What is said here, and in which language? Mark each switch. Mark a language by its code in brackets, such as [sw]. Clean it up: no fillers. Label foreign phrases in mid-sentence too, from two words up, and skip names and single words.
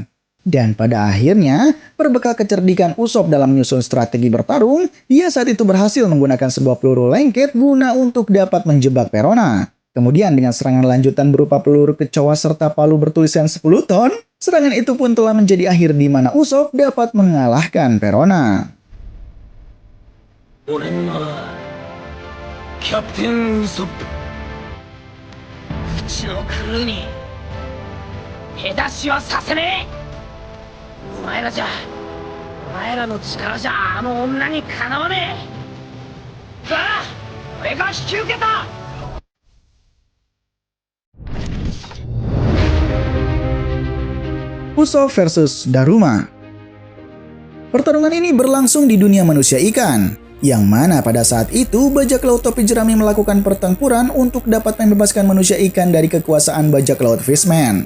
[id] Dan pada akhirnya, berbekal kecerdikan Usopp dalam menyusun strategi bertarung, dia saat itu berhasil menggunakan sebuah peluru lengket guna untuk dapat menjebak Perona. Kemudian dengan serangan lanjutan berupa peluru kecoa serta palu bertulisan 10 ton, serangan itu pun telah menjadi akhir di mana Usopp dapat mengalahkan Perona. [ja] 俺の名はキャプテンウソップうちのクルーに手出しはさせねえ。お前らの力じゃあの女にかなわねえ。さあ俺が引き受けた。 [id] Usopp versus Daruma. Pertarungan ini berlangsung di dunia manusia ikan, yang mana pada saat itu bajak laut topi jerami melakukan pertempuran untuk dapat membebaskan manusia ikan dari kekuasaan bajak laut Fishman.